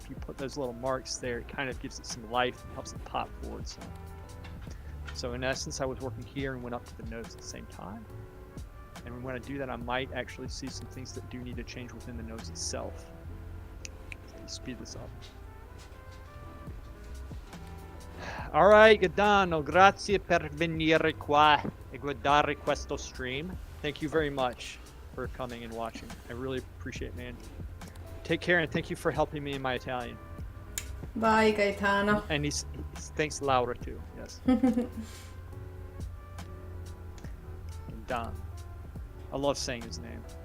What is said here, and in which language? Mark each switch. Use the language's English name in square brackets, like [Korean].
[English] If you put those little marks there, it kind of gives it some life and helps it pop forward. So in essence, I was working here and went up to the nose at the same time. And when I do that, I might actually see some things that do need to change within the nose itself. Let's speed this up. All right, [Italian] Gadano, grazie per venire qua e guardare questo stream. [English] Thank you very much for coming and watching. I really appreciate it, man. Take care, and thank you for helping me in my Italian. Bye, Gaetano. And he's thanks Laura too. Yes. Don. I love saying his name.